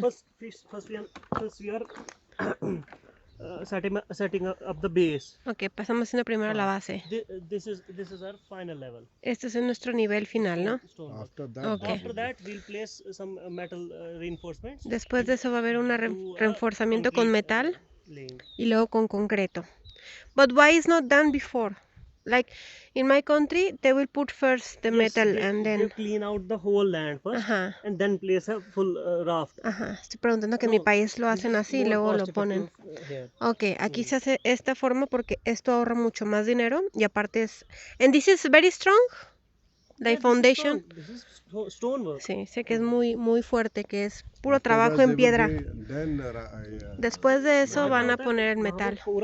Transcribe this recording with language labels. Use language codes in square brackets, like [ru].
[en] First we are setting up the base. [es] Ok, pasamos haciendo primero la base. [en] This is our final level. [es] Este es nuestro nivel final, ¿no? [en] Okay. After that we'll place some metal reinforcements. [es] Después de eso va a haber un reforzamiento con metal y luego con concreto. [en] But why is not done before? Like in my country, they will put first the metal and then they clean out the whole land first and then place a full raft. [es] Estoy preguntando que en mi país lo hacen así y luego lo ponen. Ok, aquí se hace esta forma porque esto ahorra mucho más dinero y aparte es... [en] And this is very strong, the foundation. This is stonework. [es] Sí, sé que es muy fuerte, que es puro trabajo en piedra. Después de eso van a poner el metal.